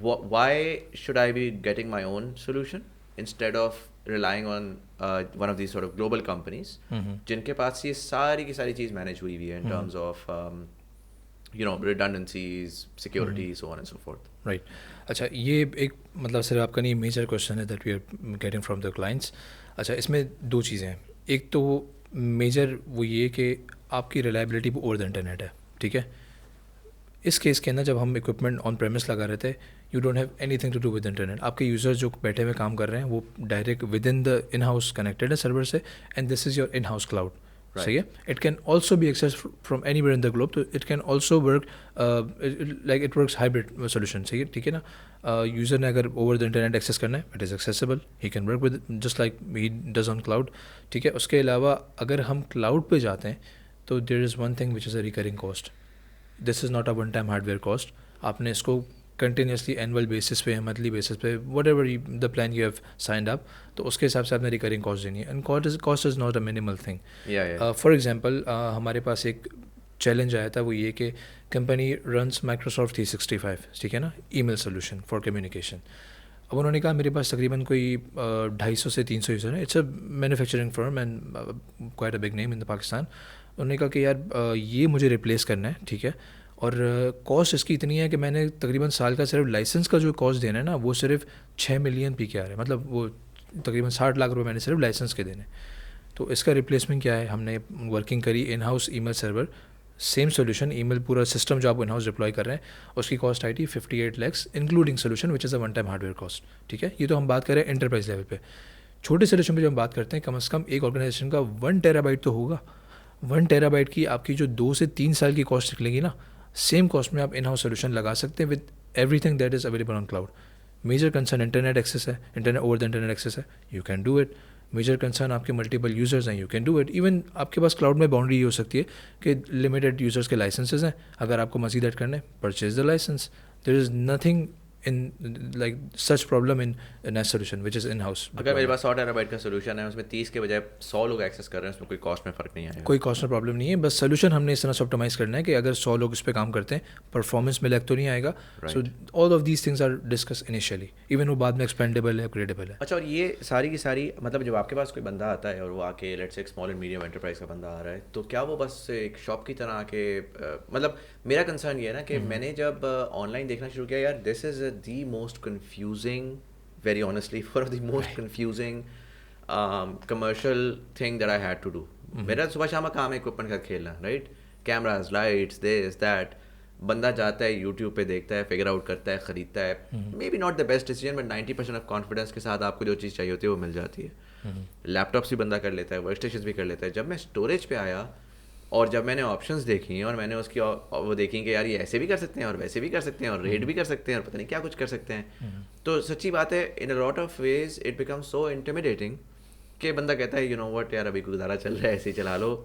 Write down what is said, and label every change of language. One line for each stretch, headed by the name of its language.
English: Why should I be getting my own solution instead of relying on one of these sort of global companies
Urdu: جن کے پاس یہ ساری کی ساری چیز مینیج ہوئی ہوئی ہے
English: in terms of you know redundancies, security, so on and so forth. Right.
Urdu: اچھا یہ ایک مطلب صرف آپ کا نہیں میجر کوشچن ہے
English: That we are getting from the clients.
Urdu: اچھا اس میں دو چیزیں ہیں. ایک تو میجر وہ یہ کہ آپ کی ریلائبلٹی اوور دا انٹرنیٹ ہے, ٹھیک ہے. اس کیس کے اندر جب ہم اکوپمنٹ آن پریمس لگا رہے تھے,
English: You don't have anything to do with internet.
Urdu: آپ کے یوزر جو بیٹھے ہوئے کام کر رہے ہیں وہ direct with in the in house connected ہے سرور سے,
English: And this is your in house cloud.
Urdu: صحیح ہے.
English: It can also be access from anywhere in the globe, تو it can also work like it works hybrid solution.
Urdu: صحیح ہے, ٹھیک ہے نا. یوزر نے اگر اوور دا انٹرنیٹ ایکسیس کرنا ہے,
English: it is accessible, he can work with just like he does on cloud,
Urdu: ٹھیک ہے. اس کے علاوہ اگر ہم کلاؤڈ پہ جاتے ہیں تو
English: There is one thing which is a recurring cost. This is not a one time hardware cost.
Urdu: آپ نے اس کو کنٹینیوسلی اینول بیسس پہ, منتھلی بیسس پہ,
English: whatever the plan you have signed up,
Urdu: تو اس کے حساب سے آپ نے ریکرنگ کاسٹ دینی ہے.
English: And cost is not a minimal thing. For example
Urdu: ہمارے پاس ایک چیلنج آیا تھا, وہ یہ کہ
English: Company runs Microsoft 365, ٹھیک ہے نا, email solution for communication.
Urdu: اب انہوں نے کہا میرے پاس تقریباً کوئی 250 سے 300 یوزر ہیں.
English: It's a manufacturing firm and quite a big name in the Pakistan.
Urdu: انہوں نے کہا کہ یار یہ مجھے ریپلیس کرنا ہے, ٹھیک ہے, اور کاسٹ اس کی اتنی ہے کہ میں نے تقریباً سال کا صرف لائسنس کا جو کاسٹ دینا ہے نا, وہ صرف 6 ملین پی کے آ رہے ہیں. مطلب وہ تقریباً 60 لاکھ روپے میں نے صرف لائسنس کے دینے. تو اس کا ریپلیسمنٹ کیا ہے, ہم نے ورکنگ کری in house E mile server, same solution, ای میل پورا سسٹم جو آپ ان ہاؤس ڈپلائی کر رہے ہیں, اس کی کاسٹ آئی تھی 58 lakhs including solution
English: which is a one time hardware cost,
Urdu: ٹھیک ہے. یہ تو ہم بات کر رہے ہیں انٹرپرائز لیول پہ. چھوٹے سولوشن پہ جب ہم بات کرتے ہیں, کم از کم ایک آرگنائزیشن کا 1 ٹیرابائٹ تو ہوگا. 1 ٹیرابائٹ کی آپ کی جو 2 سے 3 سال کی کاسٹ نکلے گی نا, سیم کاسٹ میں آپ ان ہاؤس سولوشن لگا سکتے ہیں
English: With everything that is available on cloud. Major concern internet access ہے, internet over the internet access ہے, you can do it.
Urdu: Major concern آپ کے ملٹیپل یوزرز ہیں,
English: You can do it.
Urdu: Even آپ کے پاس کلاؤڈ میں boundary یہ ہو سکتی ہے کہ لمیٹیڈ یوزرس کے لائسنسز ہیں, اگر آپ کو مزید ایڈ کرنا ہے,
English: Purchase the license. There is nothing in like such problem in NAS solution which is in house.
Urdu: اگر میرے پاس 100 ٹیرابائٹ کا سولوشن ہے, اس میں 30 کے بجائے 100 لوگ ایکسیس کر رہے ہیں, اس میں کوئی کاسٹ میں فرق نہیں آئے گا. کوئی کاسٹ میں پرابلم نہیں ہے. بس سولوشن ہم نے اس طرح سے آپٹیمائز کرنا ہے کہ اگر 100 لوگ اس پہ کام کرتے ہیں, پرفارمنس میں لیگ تو نہیں آئے گا.
English: so all of these things are discuss initially,
Urdu: even وہ بعد میں ایکسپینڈیبل ہے, اپگریڈیبل ہے. اچھا, اور یہ ساری کی ساری مطلب جب آپ کے پاس کوئی بندہ آتا ہے اور وہ آ کے لیٹس ایک اسمال اینڈ میڈیم انٹرپرائز کا بندہ آ رہا ہے, تو کیا وہ بس ایک شاپ کی طرح آ کے, مطلب میرا کنسرن یہ ہے نا کہ میں نے جب آن لائن دیکھنا شروع کیا, یار
English: This is the most confusing, very honestly, one of the most confusing commercial thing that I had to do.
Urdu: میرا صبح شام کا کام ہے equipment کا کھیلنا, right?
English: Cameras, lights, this, that.
Urdu: بندہ جاتا ہے یوٹیوب پہ دیکھتا ہے, فگر آؤٹ کرتا ہے, خریدتا ہے.
English: Maybe not the best decision, but 90% of confidence
Urdu: کے ساتھ آپ کو جو چیز چاہیے ہوتی ہے وہ مل جاتی ہے. لیپ ٹاپس بھی بندہ کر لیتا ہے, ورک اسٹیشنز بھی کر لیتا ہے. جب میں اسٹوریج پہ آیا اور جب میں نے آپشنز دیکھی اور میں نے اس کی وہ دیکھی کہ یار یہ ایسے بھی کر سکتے ہیں اور ویسے بھی کر سکتے ہیں اور ریٹ بھی کر سکتے ہیں اور پتہ نہیں کیا کچھ کر سکتے ہیں, تو سچی بات ہے
English: in a lot of ways it become so intimidating
Urdu: کہ بندہ کہتا ہے
English: you know what,
Urdu: یار ابھی گزارا چل رہا ہے, ایسے ہی چلا لو.